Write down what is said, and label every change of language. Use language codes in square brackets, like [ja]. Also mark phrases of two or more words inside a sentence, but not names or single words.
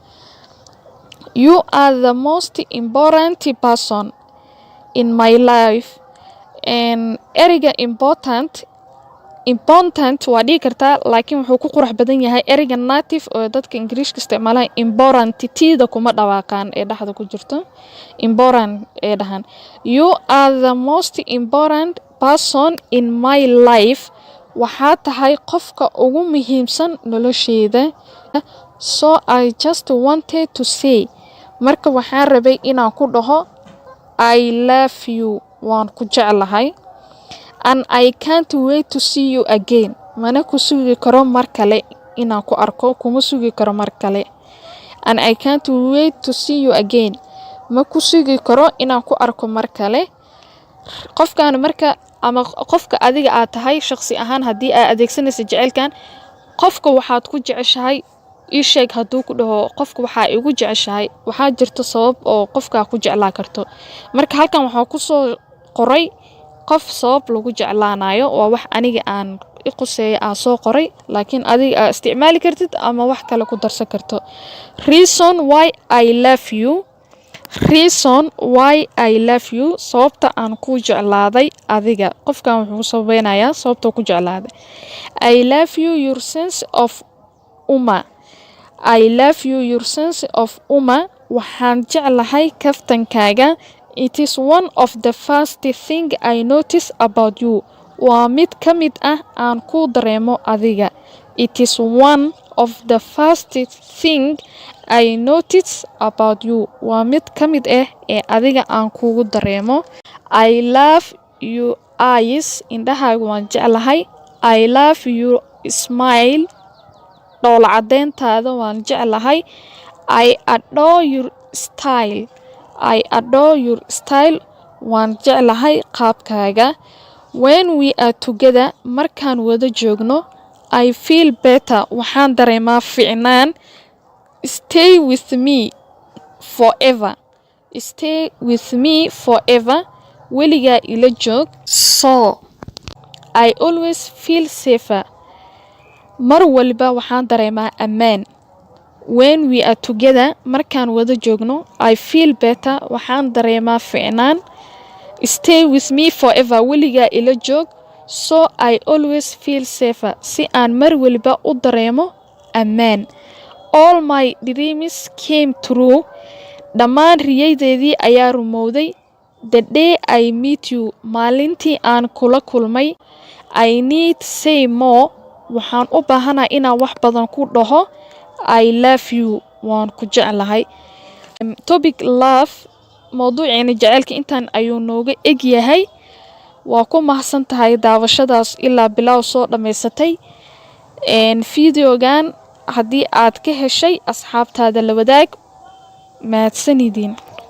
[en] You are the most important person in my life. [so] And ereyga important waa dhigi kartaa, laakiin wuxuu ku qurux badan yahay ereyga native oo dadka Ingiriiska isticmaalaan important tida kuma dhawaaqaan ee dhaxda ku jirto. Important ee dhahan. [en] You are the most important person in my life. [so] Waxaa tahay qofka ugu muhiimsan nolosheyda. [en] So I just wanted to say. [so] Marka waxaan rabay inaan ku dhaho [en] I love you. [so] Waan ku jeclahay. [en] And I can't wait to see you again. [so] Mana ku sugi karo mar kale inaan ku arko. Kuma sugi karo mar kale. [en] And I can't wait to see you again. [so] Ma ku sugi karo inaan ku arko mar kale. Qofkaan marka ama qofka adiga aad tahay shakhsi ahaan haddii aad adeegsanaysa jecelkan, qofka waxaad ku jeceshahay ii sheeg hadduu ku dhaho qofka waxaa igu jeceshahay, waxaa jirto sabab oo qofka ku jeclaa karto. Marka halkan waxaa ku soo qoray qof sabab lagu jeclaanayo, waa wax aniga aan iquseeyo aan soo qoray, laakiin adiga aad isticmaali kartid ama wax kale ku darsan karto. [en] Reason why I love you. Reason why I love you. [so] Sababta aan ku jeclaaday adiga. Qofkan wuxuu sababeynayaa sababta ku jeclaaday. [en] I love you your sense of uma. I love you your sense of uma. [so] Waxaan jeclahay kaftankaaga. [en] It is one of the first thing I notice about you. [so] Waa mid ka mid ah aan ku dareemo adiga. [en] It is one of the first thing I notice about you. [so] Waa mid ka mid ah ee adiga aan kugu dareemo. [en] I love your eyes. [so] Indhahaaga waan jeclahay. [en] I love your smile. [so] Dhoola cadeyntaada waan jeclahay. [en] I adore your style. I adore your style. [so] Waan jeclahay qaabkaaga. [en] When we are together, [so] markaan wada joogno, [en] I feel better. [so] Waxaan dareemaa fiicnaan. [en] Stay with me forever. Stay with me forever. [so] Weligaa ila joog. [en] So, I always feel safer. [so] Mar walba waxaan dareemaa ammaan. [en] When we are together, [so] markaan wada joogno, [en] I feel better. [so] Waxaan dareemaa fiicnaan. [en] Stay with me forever. [so] Weligaa ila joog. [en] So I always feel safer. [so] Si aan mar walba u dareemo ammaan. [en] All my dreams came true. [so] Dhammaan riyaydeedii ayaa rumowday. [en] The day I meet you. [so] Maalintii aan kula kulmay. [en] I need say more. [so] Waxaan u baahanahay inaan wax badan ku dhaho. [en] I love you. [so] Waan ku jeclahay. [en] Topic love. [so] Mawduuceena jaceylka intaan ayuu nooga eg yahay. Waa ku mahadsan tahay daawashadaas ilaa bilow soo dhamaysatay. Videogan haddii aad ka heshay asxaabtaada la wadaag. mahadsanidin.